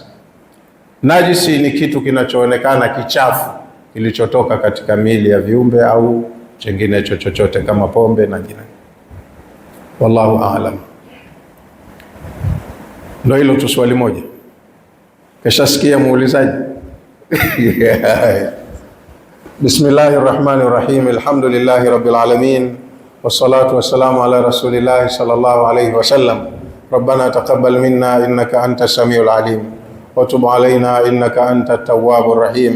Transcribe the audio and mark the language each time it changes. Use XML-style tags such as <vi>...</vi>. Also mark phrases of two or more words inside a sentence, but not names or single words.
<sw>Najisi ni kitu kinachoonekana kichafu kilichotoka katika miili ya viumbe au chengine chochote kama pombe na jina.</sw> <ar>والله أعلم.</ar> <sw>Ndio hilo tu, swali moja. Keshasikia muulizaji.</sw> <ar>بسم الله الرحمن الرحيم. الحمد لله رب العالمين والصلاة والسلام على رسول الله صلى الله عليه وسلم. ربنا تقبل منا إنك أنت السميع العليم. وتب علينا إنك أنت التواب الرحيم.</ar>